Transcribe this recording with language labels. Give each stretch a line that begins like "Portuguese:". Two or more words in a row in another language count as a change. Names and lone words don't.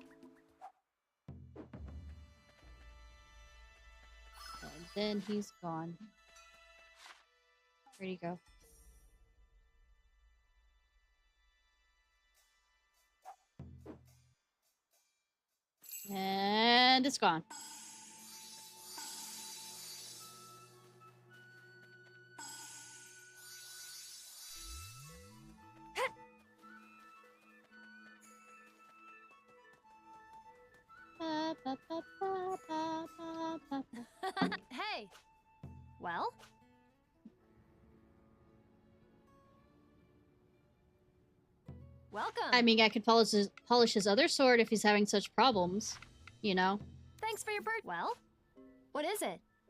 English: And then he's gone. Where'd he go? And it's gone. Ba, ba, ba, ba, ba, ba, ba, ba. Hey! Well? Welcome! I mean, I could polish his other sword if he's having such problems, you know? Thanks for your bird. Well? What is it?